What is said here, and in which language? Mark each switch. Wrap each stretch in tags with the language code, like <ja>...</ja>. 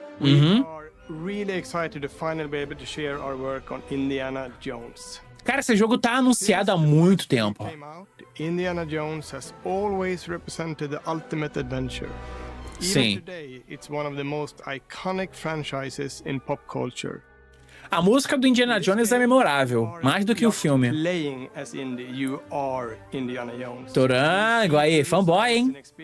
<en>We are really excited to finally be able to share our work on Indiana Jones.</en> <pt>Cara, esse jogo tá anunciado há muito tempo.</pt> <en>Indiana Jones has always represented the ultimate adventure.</en> <pt>Sim.</pt> <en>Even today, it's one of the most iconic franchises in pop culture.</en> <pt>A música do Indiana Jones é memorável, mais do que o filme. Torango, aí, fanboy, hein?</pt>